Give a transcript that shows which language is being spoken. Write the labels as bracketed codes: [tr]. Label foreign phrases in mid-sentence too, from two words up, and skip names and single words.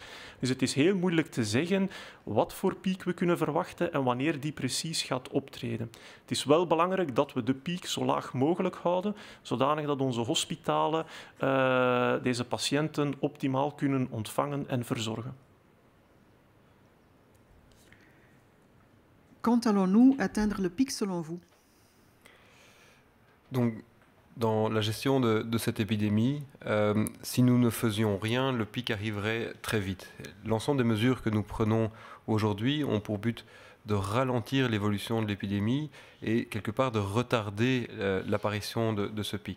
[nl] Dus het is heel moeilijk te zeggen wat voor piek we kunnen verwachten en wanneer die precies gaat optreden. Het is wel belangrijk dat we de piek zo laag mogelijk houden, zodanig dat onze hospitalen deze patiënten optimaal kunnen ontvangen en verzorgen. [fr] Quand allons-nous atteindre le pic selon vous? Donc, dans la gestion de cette épidémie, si nous ne faisions rien, le pic arriverait très vite. L'ensemble des mesures que nous prenons aujourd'hui ont pour but de ralentir l'évolution de l'épidémie et quelque part de retarder l'apparition de ce pic.